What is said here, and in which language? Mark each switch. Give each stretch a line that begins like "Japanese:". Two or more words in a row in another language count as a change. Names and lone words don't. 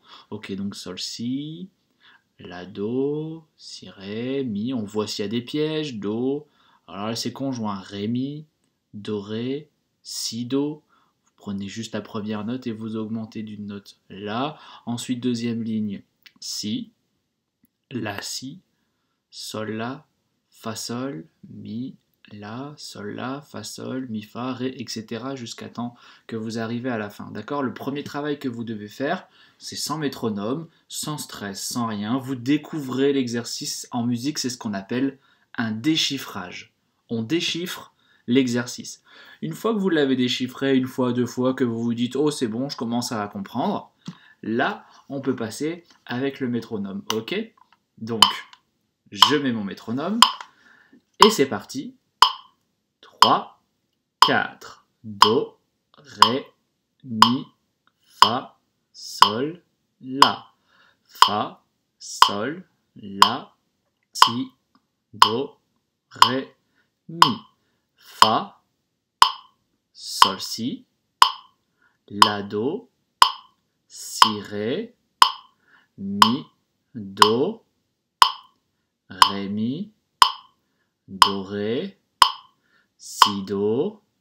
French: Ok, donc sol, si. La, do, si, ré, mi. On voit s'il y a des pièges. Do. Alors là, c'est conjoint. Ré, mi, do, ré, si, do. Vous prenez juste la première note et vous augmentez d'une note là. Ensuite, deuxième ligne. Si, la, si, sol, la, fa, sol, mi, la, sol, la, fa, sol, mi, fa, ré, etc. jusqu'à temps que vous arrivez à la fin. D'accord? Le premier travail que vous devez faire, c'est sans métronome, sans stress, sans rien. Vous découvrez l'exercice en musique, c'est ce qu'on appelle un déchiffrage. On déchiffre l'exercice. Une fois que vous l'avez déchiffré, une fois, deux fois, que vous vous dites « Oh, c'est bon, je commence à comprendre », là, on peut passer avec le métronome. Ok? Donc, je mets mon métronome et c'est parti. 3, 4, do, ré, mi, fa, sol, la. Fa, sol, la, si, do, ré, mi. Fa, sol, si, la, do, si, ré, mi, do, ré, mi, do, ré, si, do,